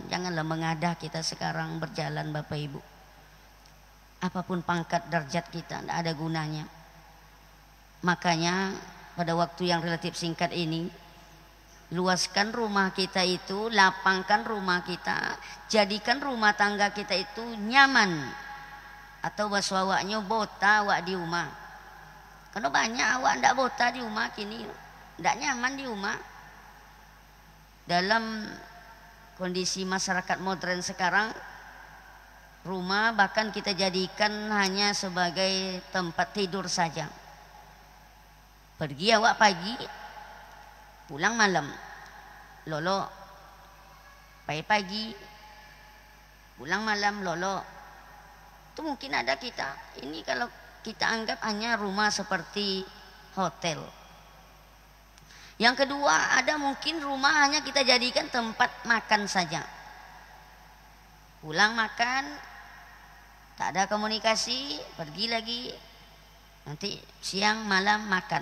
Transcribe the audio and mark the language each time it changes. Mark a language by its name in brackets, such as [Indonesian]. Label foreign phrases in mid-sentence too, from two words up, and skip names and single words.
[Indonesian] Janganlah mengadah kita sekarang berjalan Bapak Ibu. Apapun pangkat derajat kita, tidak ada gunanya. Makanya pada waktu yang relatif singkat ini. Luaskan rumah kita itu, lapangkan rumah kita, jadikan rumah tangga kita itu nyaman. [Minangkabau] Atau bahasa awaknya bota awak di rumah. Karena banyak awak ndak bota di rumah kini, ndak nyaman di rumah. [Indonesian] Dalam kondisi masyarakat modern sekarang, rumah bahkan kita jadikan hanya sebagai tempat tidur saja. [Minangkabau] Pergi awak pagi, pulang malam, lolo pagi, pulang malam, lolo. [Indonesian] Itu mungkin ada kita. Ini kalau kita anggap hanya rumah seperti hotel. Yang kedua, ada mungkin rumah hanya kita jadikan tempat makan saja. Pulang makan, tak ada komunikasi, pergi lagi, nanti siang malam makan.